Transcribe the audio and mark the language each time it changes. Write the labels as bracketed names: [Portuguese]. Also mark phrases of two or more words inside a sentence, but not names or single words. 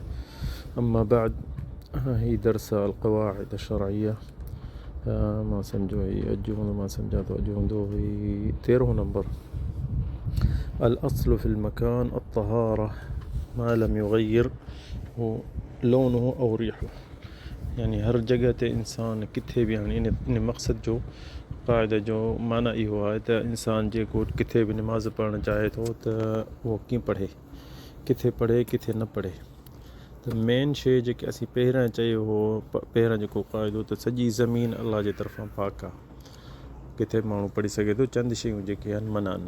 [Arabic] أما بعد، هي درس القواعد الشرعية. [Sindhi] ما سمجھو أجون ما سمجھا تو أجون دو هي 13 نمبر. [Arabic] الأصل في المكان الطهارة ما لم يغير لونه أو ريحه. [Sindhi] يعني हर जगह ते इंसान किथे भी इन मक़सद जो क़ाइदा जो माना इहो आहे त इंसान जेको किथे भी नमाज़ पढ़णु चाहे थो त उहो कीअं पढ़े, किथे पढ़े किथे न पढ़े। त मेन शइ जेके असीं पहिरां चयो हो, पहिरां जेको क़ाइदो त सॼी ज़मीन अलाह जे तरफ़ां पाक आहे, किथे माण्हू पढ़ी सघे थो, चंद शयूं जेके आहिनि मना आहिनि।